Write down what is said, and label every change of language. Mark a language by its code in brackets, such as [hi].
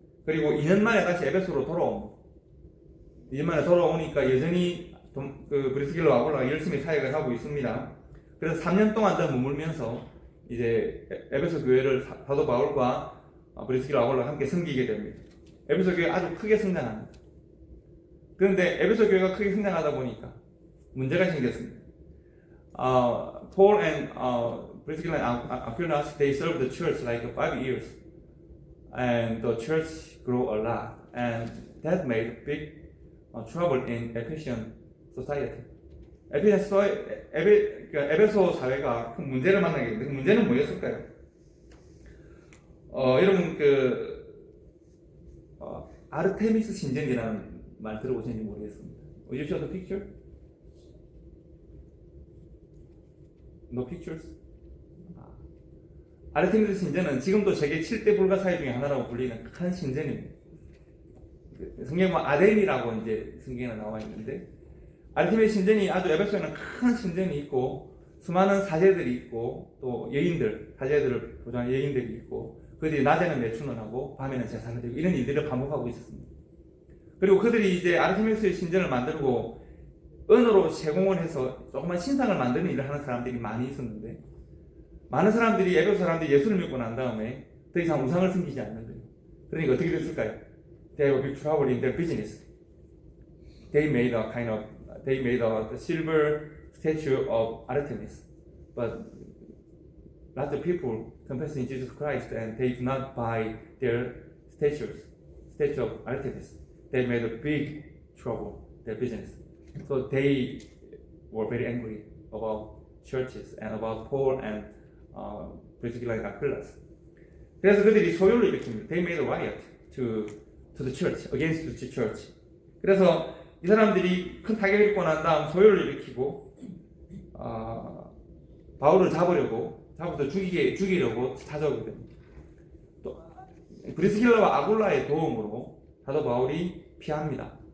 [ko] 그리고 2년 만에 다시 에베소로 돌아옵니다. 2년 만에 돌아오니까 여전히 브리스길라와 아굴라가 열심히 사역을 하고 있습니다. 그래서 3년 동안 더 머물면서 이제 에베소 교회를 사도 바울과 브리스길라와 아굴라가 함께 섬기게 됩니다. 에베소 교회가 아주 크게 성장합니다. 그런데 에베소 교회가 크게 성장하다 보니까 문제가 생겼습니다. [en] Paul and Priscilla and Aquila, they served the church like 5 years, and the church grew a lot, and that made big trouble in Ephesian society. [ko] 에베소 사회가 큰 문제를 만나게 됐는데 그 문제는 뭐였을까요? 여러분 아르테미스 신전이라는 말 들어보셨는지 모르겠습니다. [en] Will you show the picture? No pictures? [ko] 아르테미스 신전은 지금도 세계 7대 불가사의 중에 하나라고 불리는 큰 신전입니다. 성경에 보면 아덴이라고 이제 성경에 나와 있는데 아르테미스 신전이 아주 에베소에는 큰 신전이 있고 수많은 사제들이 있고 또 여인들, 사제들을 보존한 여인들이 있고 그들이 낮에는 매춘을 하고 밤에는 제사를 드리고 이런 일들을 반복하고 있었습니다. 그리고 그들이 이제 아르테미스의 신전을 만들고 은으로 제공을 해서 조그만 신상을 만드는 일을 하는 사람들이 많이 있었는데 많은 사람들이 에베소 사람들이 예수를 믿고 난 다음에 더 이상 우상을 섬기지 않는 거예요. 그러니까 어떻게 됐을까요? [en] They were trouble in their business. They made a silver statue of Artemis, but lots of people confess in Jesus Christ and they do not buy their statue of Artemis. They made a big trouble their business. So they were very angry about churches and about Paul and Priscilla and Aquila. [ko] 그래서 그들이 소요를 일으킵니다. [en] They made a riot to the church, against the church. [ko] 그래서 이 사람들이 큰 타격을 입고 난 다음 소요를 일으키고 바울을 잡아서 죽이려고 찾아오게 됩니다. 또 브리스길라와 아굴라의 도움으로 사도 바울이 피합니다.